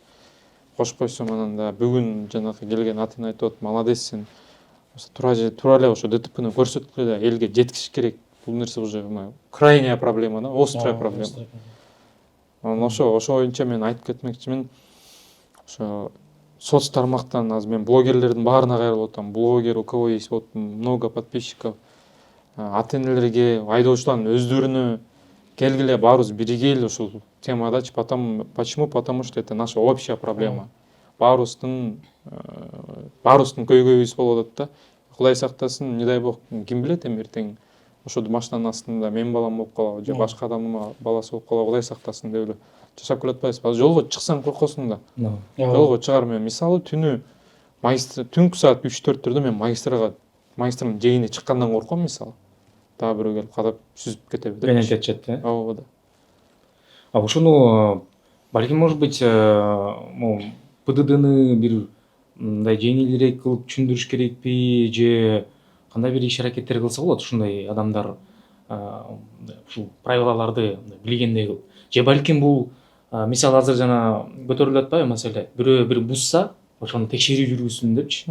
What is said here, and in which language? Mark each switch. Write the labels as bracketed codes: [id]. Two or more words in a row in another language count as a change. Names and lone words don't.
[ky] Кошуп койсом анан да бүгүн жанакы келген ата эне айтып атат, молодец сен тура эле ошо ДТПны көрсөткүлө да элге жеткизиш керек. Бул нерсе [ru] уже крайняя проблема да, острая проблема. [ky] Анан ошо боюнча мен айтып кетмекчимин. Ошо соц тармактан азыр мен блогерлердин баарына кайрылып атам. Блогер, [ru] у кого есть вот много подписчиков, [ky] ата энелерге, айдоочулардын өздөрүнө келгиле баарыбыз биригели ушул темадачы. [ru] Почему? Потому что это наша общая проблема. [ky] Баарыбыздын көйгөйүбүз болуп атат да. Кудай сактасын, [ru] не дай бог, [ky] ким билет эми эртең ошо машинанын астында менин балам болуп калабы же башка адамдын баласы болуп калабы, Кудай сактасын деп эле жашап келатпайбызбы. Жолго чыксаң коркосуң да. Жолго чыгар мен мисалы түнү түнкү саат 3-4 мен магистрдын жээгине чыккандан корком мисалы. Дагы бирөө келип кадап сүзүп кетеби деп. Гонять этчет, э? Ооба да. А ушуну балким [ru] может быть [ky] ПДДны бир мындай жеңилирээк кылып түшүндүрүш керекпи же кандай бир иш аракеттер кылса болот ушундай адамдар ушул правилаларды билгендей кылып. Же балким бул мисалы азыр жана көтөрүлүп атпайбы маселе, бирөө бир бузса ошону текшерүү жүргүзсүн депчи.